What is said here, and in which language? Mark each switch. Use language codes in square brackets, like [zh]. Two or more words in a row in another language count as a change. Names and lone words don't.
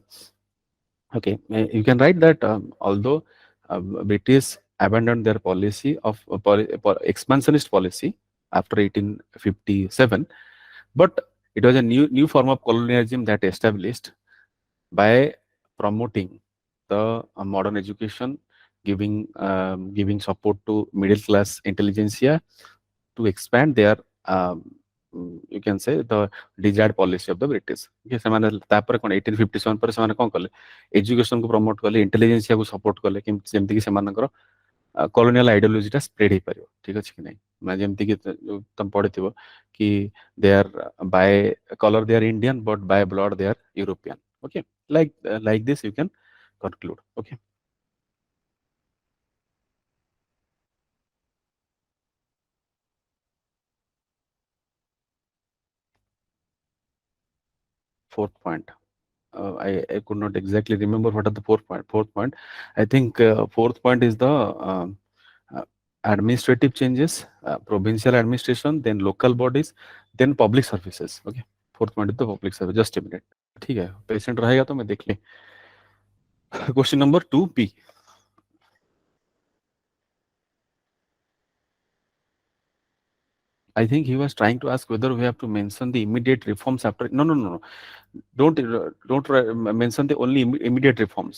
[en] Okay, you can write that although British abandoned their policy of expansionist policy after 1857, but it was a new form of colonialism that established by promoting the modern education, giving support to middle class intelligentsia to expand their you can say the desired policy of the British. [or] Okay, ସେମାନେ ତାପରେ କ'ଣ 1857 ପରେ ସେମାନେ କ'ଣ କଲେ ଏଜୁକେସନକୁ ପ୍ରମୋଟ କଲେ, ଇଣ୍ଟେଲିଜେନ୍ସିଆକୁ ସପୋର୍ଟ କଲେ, ଯେମିତିକି ସେମାନଙ୍କର [en] colonial ideologyଟା spread [or] ହେଇପାରିବ। ଠିକ ଅଛି କି ନାହିଁ? ମାନେ ଯେମିତିକି ତମେ ପଢିଥିବ କି [en] they are by colour they are Indian but by blood they are European. Okay, like this you can conclude. Okay, fourth point. I could not exactly remember what are the fourth point. Fourth point, I think fourth point is the uh, administrative changes, provincial administration, then local bodies, then public services. Okay, fourth point is the public service. Just a minute. [hi] ठीक है, patient रहेगा तो मैं देख ले. [en] Question number 2B. I think he was trying to ask whether we have to mention the immediate reforms after. No. Don't mention the only immediate reforms.